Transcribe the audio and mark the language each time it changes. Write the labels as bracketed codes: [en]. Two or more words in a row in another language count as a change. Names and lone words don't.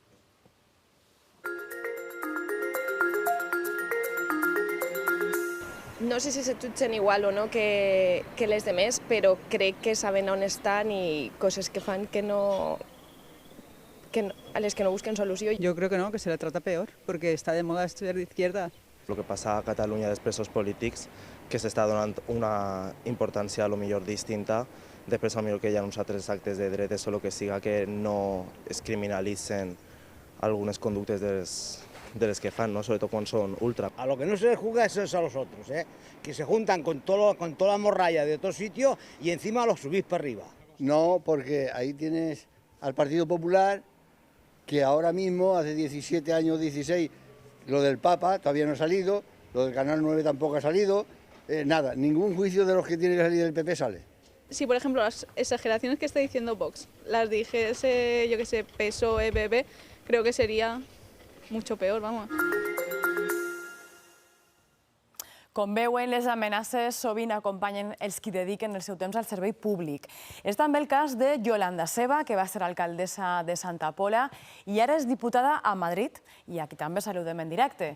[ca] No sé si se jutgen igual o no que les demés, però crec que saben on estan i coses que fan a les que no busquen solució. [es] Yo creo que no, que se la trata peor, porque está de moda ser de izquierda. [ca] El que passa a Catalunya dels presos polítics, que s'està donant una importància a lo millor distinta, després a lo millor que hi ha uns altres actes de dretes o el que siga que no es criminalitzen algunes conductes de les que fan, ¿no? [es] Sobre todo cuando son ultra. A lo que no se les juzga es a los otros, que se juntan con toda la morralla de otros sitios y encima los subís para arriba. No, porque ahí tienes al Partido Popular, que ahora mismo, hace 17 años, 16, lo del Papa todavía no ha salido, lo del Canal 9 tampoco ha salido, nada, ningún juicio de los que tiene que salir del PP sale. Si, por ejemplo, las exageraciones que está diciendo Vox las dijese, yo que sé, PSOE, PP, creo que sería mucho peor, vamos. [ca] Com veuen, les amenaces sovint acompanyen els qui dediquen el seu temps al servei públic. És també el cas de Yolanda Seba, que va ser alcaldessa de Santa Pola i ara és diputada a Madrid, i aquí també saludem en directe.